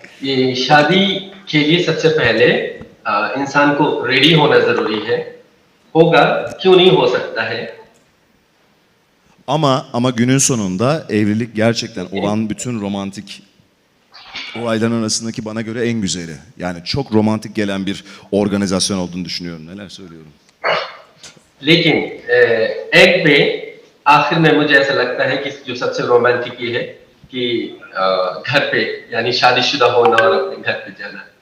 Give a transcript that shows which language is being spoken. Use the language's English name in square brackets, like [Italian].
[Hindi] ये शादी के लिए सबसे पहले इंसान को रेडी होना जरूरी है होगा क्यों नहीं हो सकता है [Turkish] Ama günün sonunda evlilik gerçekten olan bütün romantik olayların arasındaki bana göre en güzeli. Yani çok romantik gelen bir organizasyon olduğunu düşünüyorum. Neler söylüyorum? [Hindi] लेकिन एंड पे आखिर में मुझे ऐसा लगता है कि जो सबसे रोमांटिक ये है कि घर पे यानी शादीशुदा होना और अपने घर पे जाना